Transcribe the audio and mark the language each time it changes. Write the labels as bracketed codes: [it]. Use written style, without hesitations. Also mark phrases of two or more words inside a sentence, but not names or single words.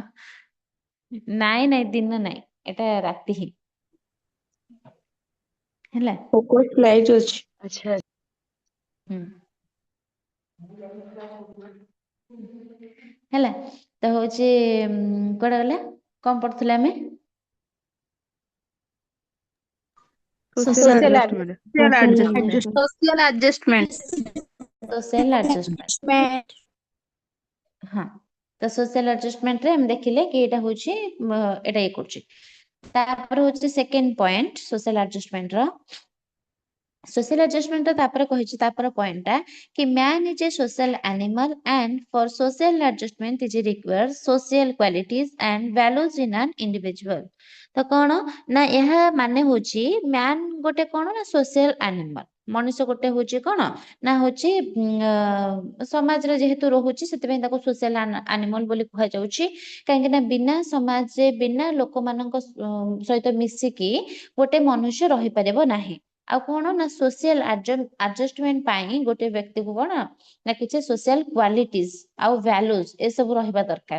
[or] ନାଇଁ ନାଇଁ ଦିନ ନାଇଁ, ଏଟା ରାତି ହିଁ ହେଲା। ଫୋକସ୍ ଲାଇଟ୍ ଅଛି। ଆଚ୍ଛା ହୁଁ ହେଲା। ତ ହଉଛି କୁଆଡେ ଗଲା, କଣ ପଢୁଥିଲେ ଆମେ? [en] Social Social adjustment. social adjustment. Social adjustment। [or] ହଁ, ତ [en] social adjustment [or] ରେ ଆମେ ଦେଖିଲେ କି ଏଇଟା ହଉଛି ଏଇଟା ଇଏ କରୁଛି। ତାପରେ ହଉଛି [en] second point social adjustment [or] ର। [en] social adjustment [or] ର ତାପରେ କହିଛି, ତାପରେ ପଏଣ୍ଟ ଟା କି [en] man is a social animal and for social adjustment is required social qualities and values in an individual। [or] ତ କଣ ନା ଏହା ମାନେ ହଉଛି man ଗୋଟେ କଣ ନା [en] social animal, [or] ମଣିଷ ଗୋଟେ ହଉଛି କଣ ନା ହଉଛି ସମାଜରେ ଯେହେତୁ ରହୁଛି ସେଥିପାଇଁ ତାକୁ [en] social animal [or] ବୋଲି କୁହାଯାଉଛି। କାହିଁକି ନା ବିନା ସମାଜରେ ବିନା ଲୋକମାନଙ୍କ ସହିତ ମିଶିକି ଗୋଟେ ମନୁଷ୍ୟ ରହିପାରିବ ନାହିଁ। ଆଉ କଣ ନା [en] social adjustment [or] ପାଇଁ ଗୋଟେ ବ୍ୟକ୍ତିକୁ କଣ ନା କିଛି [en] social qualities [or] ଆଉ ଭ୍ୟାଲୁଜ ଏସବୁ ରହିବା ଦରକାର।